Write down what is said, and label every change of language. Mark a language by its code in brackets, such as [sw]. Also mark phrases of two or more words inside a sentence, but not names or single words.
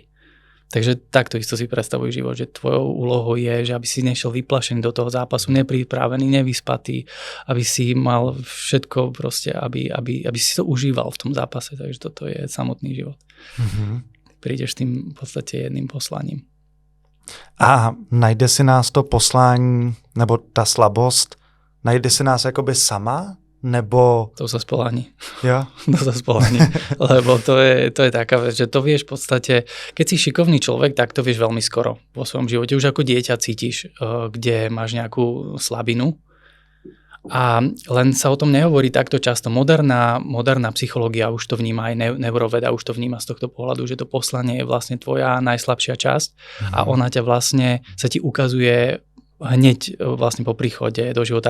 [sk] Takže takto isto si predstavuj život, že tvojou úlohou je, že aby si nešiel vyplašený do toho zápasu, nepripravený, nevyspatý, aby si mal všetko proste, aby si to užíval v tom zápase. Takže toto je samotný život. Prídeš tým v podstate jedným poslaním. [cs] A najde si nás to poslání, nebo ta slabost, najde si nás jakoby sama? Nebo... [sk] To sa spoľahni. Ja? To sa spoľahni. Lebo to je taká vec, že to vieš v podstate, keď si šikovný človek, tak to vieš veľmi skoro vo svojom živote. Už ako dieťa cítiš, kde máš nejakú slabinu. A len sa o tom nehovorí takto často. Moderná psychológia už to vníma, aj neuroveda už to vníma z tohto pohľadu, že to poslanie je vlastne tvoja najslabšia časť a ona ťa vlastne, sa ti ukazuje hneď vlastne po príchode do života.